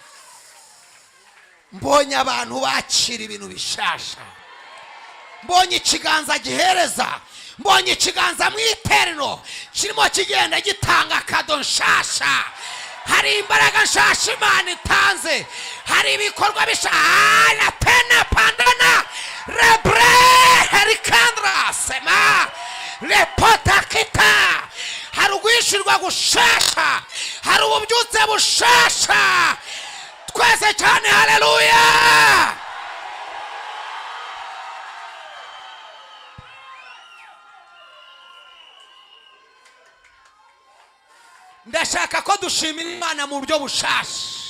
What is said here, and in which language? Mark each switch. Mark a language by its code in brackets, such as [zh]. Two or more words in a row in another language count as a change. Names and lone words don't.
[rw] Mbonye abantu bakira ibintu bishasha. Mbonye ikiganza gihereza. Mbonye ikiganza mu iterino kirimo kigenda gitanga kado nshasha. Hari imbaraga nshasha Imana itanze. Hari ibikorwa bishasha. La pena pandana rebre herikandra sema le potakita. Hari uguhishirwa gushasha. Hari ububyutse bushasha. Twese cyane haleluya. Ndashaka ko dushimira Imana mu buryo bushasha.